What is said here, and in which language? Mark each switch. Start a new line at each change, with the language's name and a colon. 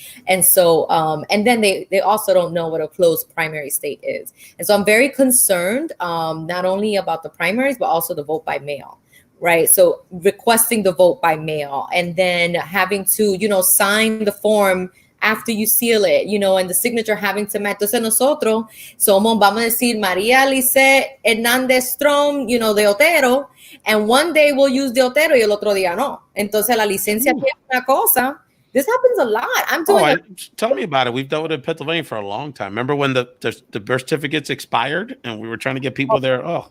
English: And so and then they also don't know what a closed primary state is. And so I'm very concerned not only about the primaries, but also the vote by mail. Right. So requesting the vote by mail and then having to, sign the form after you seal it, and the signature having to match.
Spanish: Entonces nosotros somos, vamos a decir, María Lice Hernández Strom, de Otero,
English: and one day we'll use
Spanish: de Otero y el otro día no. Entonces la licencia tiene una cosa.
English: This happens a lot. I'm doing tell me about it. We've dealt with it in Pennsylvania for a long time. Remember when the birth certificates expired and we were trying to get people there?